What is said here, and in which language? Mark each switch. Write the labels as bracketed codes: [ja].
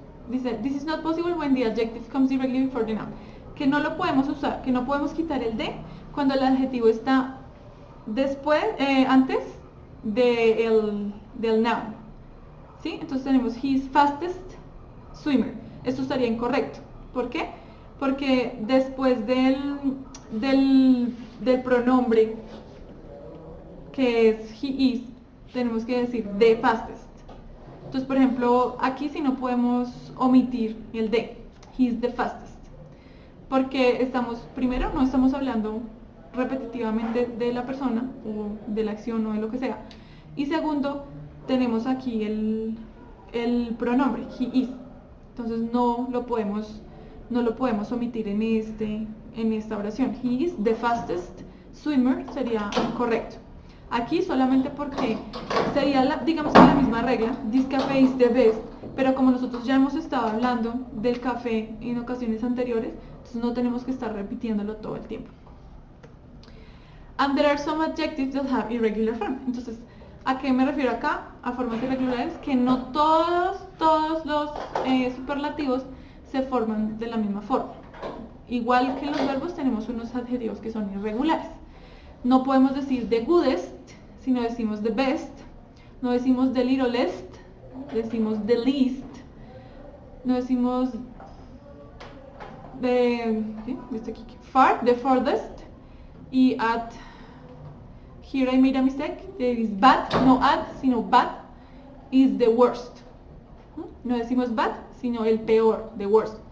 [es] Dice, [en] this is not possible when the adjective comes directly before the noun. [es] Que no lo podemos usar, que no podemos quitar el de cuando el adjetivo está después, antes del noun. ¿Sí? Entonces tenemos [en] his fastest swimmer. [es] Esto estaría incorrecto. ¿Por qué? Porque después del pronombre que es he is, tenemos que decir the fastest. Entonces, por ejemplo, aquí sí no podemos omitir el de, [en] he is the fastest, [es] porque primero no estamos hablando repetitivamente de la persona o de la acción o de lo que sea, y segundo, tenemos aquí el pronombre he is, entonces no lo podemos omitir en esta oración. [en] He is the fastest swimmer [es] sería correcto. Aquí solamente porque sería digamos que la misma regla, [en] this cafe is the best, [es] pero como nosotros ya hemos estado hablando del café en ocasiones anteriores, entonces no tenemos que estar repitiéndolo todo el tiempo. [en] And there are some adjectives that have irregular form. [es] Entonces, ¿a qué me refiero acá? A formas irregulares, que no todos los superlativos se forman de la misma forma. Igual que en los verbos tenemos unos adjetivos que son irregulares. No podemos decir [en] the goodest, [es] sino decimos [en] the best. [es] No decimos [en] the littlest, [es] decimos [en] the least. [es] No decimos [en] the farthest. Y at, here I made a mistake, there is bad, no at, [es] sino [en] bad, is the worst. [es] No decimos bad, sino el peor, [en] the worst.